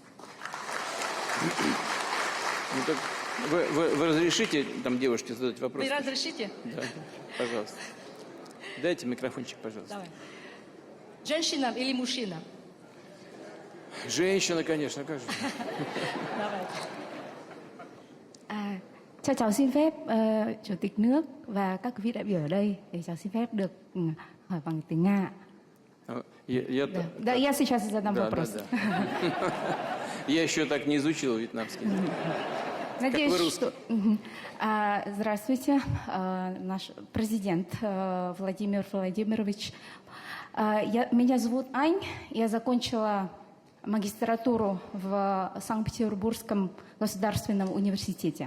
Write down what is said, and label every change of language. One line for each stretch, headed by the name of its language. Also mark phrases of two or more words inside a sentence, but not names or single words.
Russian: Ну, так вы разрешите там девушке задать вопрос? Вы разрешите? Да, пожалуйста. Дайте микрофончик, пожалуйста. Давай. Женщина или мужчина? Женщина, конечно, как же. Давай.
Vietnamese: Cho cháu xin phép Chủ tịch nước và các vị đại biểu ở đây để cháu xin phép được hỏi bằng tiếng Nga.
Russian: Да, я сейчас задам вопрос. Да. Я еще так не изучил вьетнамский. Надеюсь, что... Здравствуйте, наш президент Владимир Владимирович. Меня зовут Ань, я закончила магистратуру в Санкт-Петербургском государственном университете.